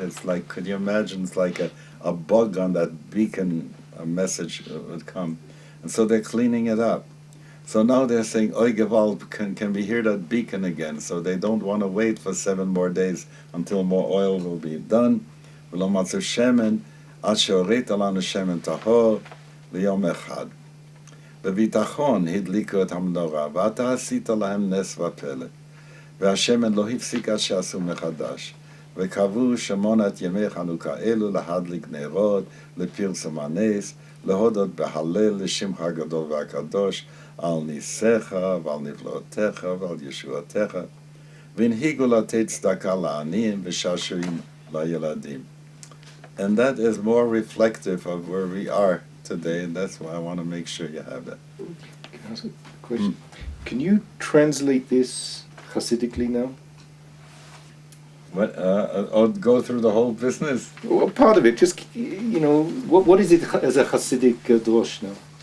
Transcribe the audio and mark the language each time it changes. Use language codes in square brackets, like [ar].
[en] It's like, could you imagine, it's like a bug on that beacon, a message would come. And so they're cleaning it up. So now they're saying, [yi] Oy Gewalt, [en] can we hear that beacon again? So they don't want to wait for 7 more days until more oil will be done. [he] ולא מצאו שמן, עד שהורית לנו שמן טהור ליום אחד. בביטחון הדליקו את המנורה, ואתה עשית להם נס ופלא. והשמן לא הפסיק עד שעשו מחדש. וקבעו 8 ימי חנוכה אלו להדליק נרות, לפרסום הנס, להודות בהלל לשמך הגדול והקדוש, על ניסיך ועל נפלאותיך ועל ישועתך. והנהיגו לתת צדקה לעניים ושעשועים לילדים. [en] And that is more reflective of where we are today, and that's why I want to make sure you have that. Can I ask a question? Can you translate this Hasidically now? What? Or go through the whole business? Well, part of it, just, you know, what is it as a Hasidic drosh now?